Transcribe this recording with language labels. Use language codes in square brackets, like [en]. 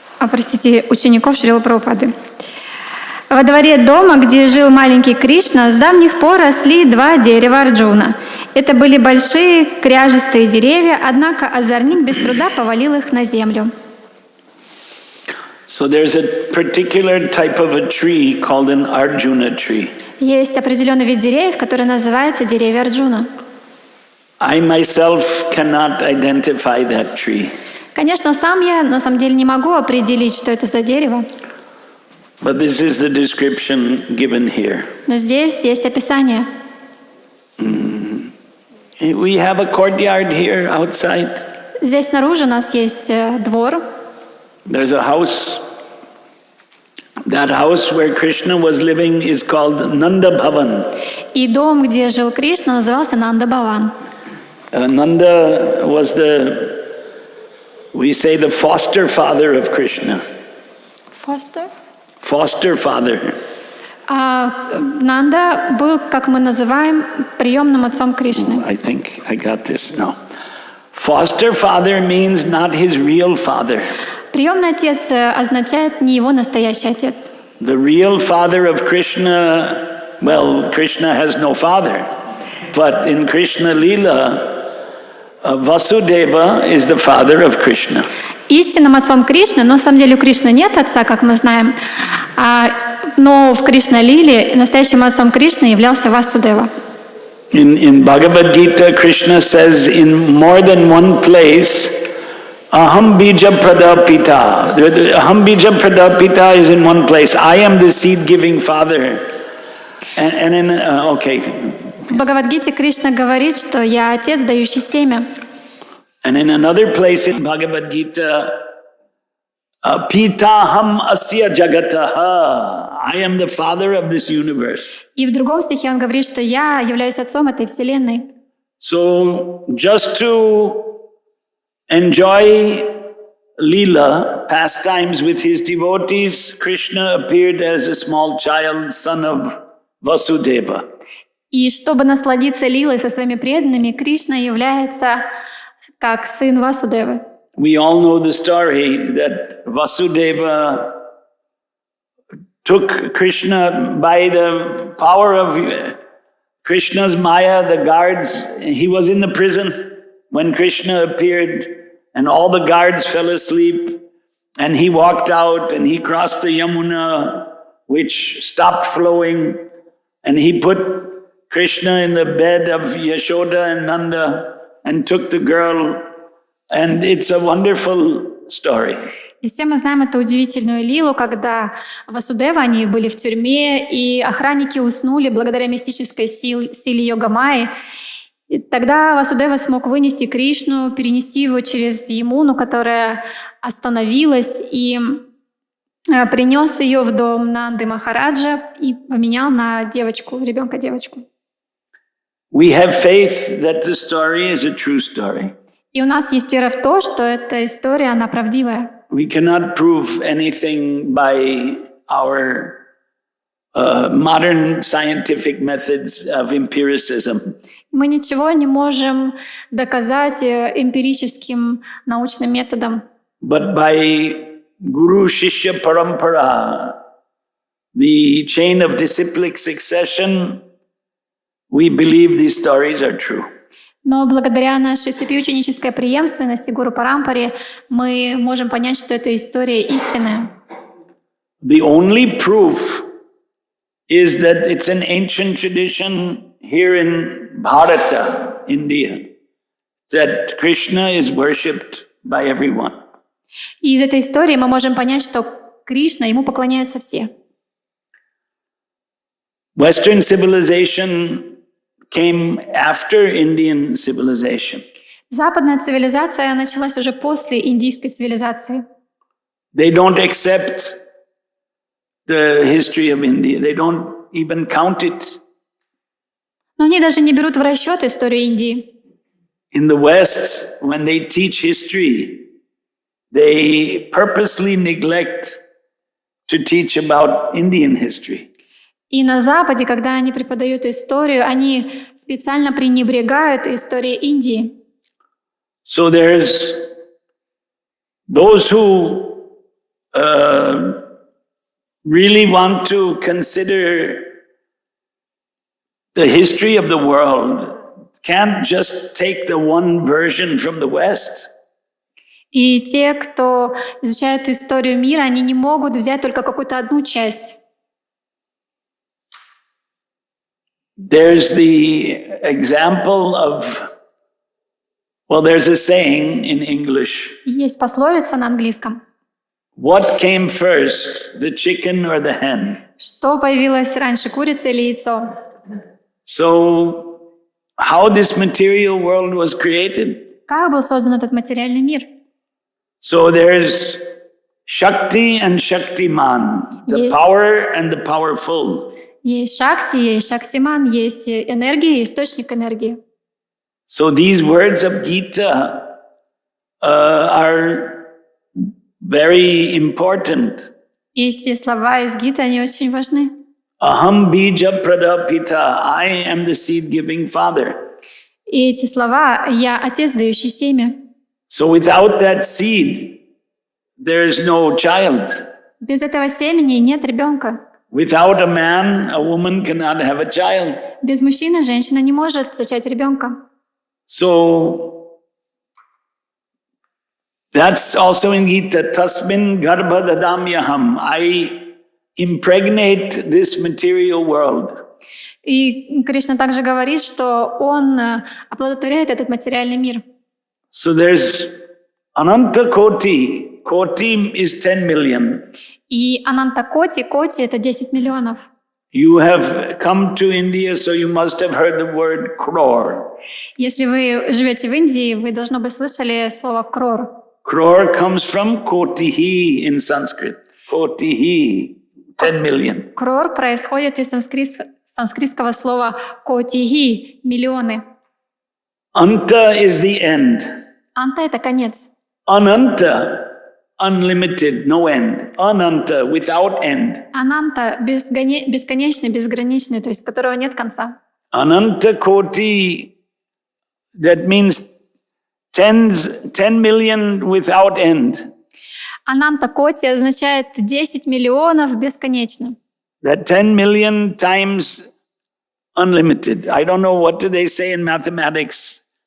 [ru] Простите, учеников Шрилы Прабхупады. Во дворе дома, где жил маленький Кришна, с давних пор росли два дерева Арджуна. Это были большие кряжестые деревья, однако озорник без труда повалил их на землю. [en] So there's a particular type of a tree called an Arjuna tree. [ru] Есть определенный вид деревьев, который называется деревья Арджуна. [en] I myself cannot identify that tree. [ru] Конечно, сам я на самом деле не могу определить, что это за дерево, [en] But this is the description given here. [ru] но здесь есть описание. [en] We have a courtyard here outside. [ru] Здесь снаружи у нас есть двор. [en] There's a house. That house where Krishna was living is called Nanda Bhavan. [ru] И дом, где жил Кришна, назывался Нанда Бхаван. [en] Nanda was we say the foster father of Krishna. Foster father. [ru] Нанда был, как мы называем, приемным отцом Кришны. [en] I think I got this. No. Foster father means not his real father. [ru] Приемный отец означает не его настоящий отец. [en] The real father of Krishna, well, Krishna has no father. But in Krishna Lila, Vasudeva is the father of Krishna. [ru] Истинным отцом Кришны, но на самом деле у Кришны нет отца, как мы знаем, но в Кришна-лиле настоящим отцом Кришны являлся Васудева. [en] In Bhagavad Gita, Krishna says in more than one place, [sa] Aham bija pradapita. Aham bija pradapita [en] is in one place. I am the seed-giving father. And in, okay. [ru] В Бхагавадгите Кришна говорит, что я отец, дающий семя. [en] And in another place in Bhagavad Gita, [sa] Pitaham asya jagataha. [en] I am the father of this universe. [ru] И в другом стихе он говорит, что я являюсь отцом этой вселенной. [en] So just to enjoy Leela, pastimes with his devotees, Krishna appeared as a small child, son of Vasudeva. [ru] И чтобы насладиться лилой со своими преданными, Кришна является как сын Васудевы. [en] We all know the story that Vasudeva took Krishna by the power of Krishna's Maya, the guards. He was in the prison when Krishna appeared, and all the guards fell asleep, and he walked out and he crossed the Yamuna, which stopped flowing, and he put Krishna in the bed of Yashoda and Nanda and took the girl, and it's a wonderful story. [ru] И все мы знаем эту удивительную лилу, когда Васудева, они были в тюрьме, и охранники уснули благодаря мистической силе Йога-майи. И тогда Васудева смог вынести Кришну, перенести его через Ямуну, которая остановилась, и принес ее в дом Нанды Махараджа и поменял на девочку, ребенка-девочку. [en] We have faith that the story is a true story. [ru] И у нас есть вера в то, что эта история, она правдивая. [en] We cannot prove anything by our modern scientific methods of empiricism. [ru] Мы ничего не можем доказать эмпирическим научным методом. [en] But by Guru Shishya Parampara, the chain of disciplic succession, we believe these stories are true. [ru] Но благодаря нашей цепи ученической преемственности Гуру Парампаре мы можем понять, что эта история истинная. [en] The only proof is that it's an ancient tradition here in Bharata, India, that Krishna is worshipped by everyone. [ru] И из этой истории мы можем понять, что Кришна, ему поклоняются все. [en] Western civilization came after Indian civilization. [ru] Западная цивилизация началась уже после индийской цивилизации. [en] They don't accept the history of India. They don't even count it. [ru] Но они даже не берут в расчет историю Индии. [en] In the West, when they teach history, they purposely neglect to teach about Indian history. [ru] И на Западе, когда они преподают историю, они специально пренебрегают историей Индии. [en] So there's those who really want to consider the history of the world can't just take the one version from the West. [ru] И те, кто изучает историю мира, они не могут взять только какую-то одну часть. [en] There's the example of, well, there's a saying in English. [ru] Есть пословица на английском. [en] What came first, the chicken or the hen? [ru] Что появилось раньше, курица или яйцо? [en] So, how this material world was created? [ru] Как был создан этот материальный мир? [en] So there's Shakti and Shaktiman, the power and the powerful. [ru] Есть Шакти, есть Шактиман, есть энергия и источник энергии. [en] So these words of Gita are very important. [ru] Эти слова из Гиты, они очень важны. [sa] Aham bija pradapita, [en] I am the seed-giving father. [ru] И эти слова «Я отец, дающий семя». [en] So without that seed, there is no child. [ru] Без этого семени нет ребенка. [en] Without a man, a woman cannot have a child. [ru] Без мужчины женщина не может зачать ребенка. [en] So that's also in Gita. [sa] Tasmin garbha dadamyaham. [en] I impregnate this material world. [ru] И Кришна также говорит, что он оплодотворяет этот материальный мир. [en] So there's Ananta Koti. Koti is 10 million. [ru] И Ананта Коти, Коти — это 10 миллионов. [en] You have come to India, so you must have heard the word crore. [ru] Если вы живете в Индии, вы, должно быть, слышали слово «крор». [en] Crore comes from kotihi in Sanskrit. Kotihi, 10 million. [ru] Крор происходит из санскритского слова «котихи» — миллионы. [en] Anta is the end. [ru] Анта — это конец. [en] Ananta, unlimited, no end. Ananta, without end. [ru] Ананта — бесконечный, безграничный, то есть у которого нет конца. [en] Ananta Koti, that means 10 million without end. [ru] Ананта Коти означает 10 миллионов бесконечно. [en] That 10 million times unlimited. I don't know, what do they say in mathematics?